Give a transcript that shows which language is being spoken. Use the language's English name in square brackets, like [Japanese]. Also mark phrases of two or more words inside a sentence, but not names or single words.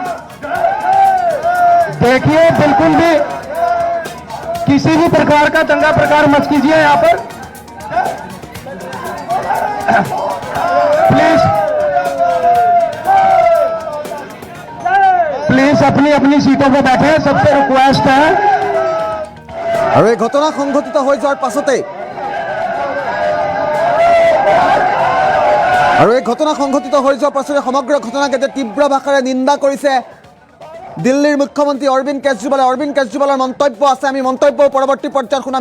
[Hindi] देखिए बिल्कुल भी किसी भी प्रकार का दंगा प्रकार मत कीजिए यहाँ पर। प्लीज अपनी अपनी सीटों पर बैठे, सबसे रिक्वेस्ट है। [Assamese] আৰু এই ঘটনা সংঘটিত হৈ যোৱাৰ পাছতে সমগ্ৰ ঘটনাক এতিয়া তীব্ৰ ভাষাৰে নিন্দা কৰিছে দিল্লীৰ মুখ্যমন্ত্ৰী অৰবিন্দ কেজৰিৱালে। অৰবিন্দ কেজৰিৱালৰ মন্তব্য আছে, আমি মন্তব্যৰ পৰৱৰ্তী পৰ্যায়ত শুনাম।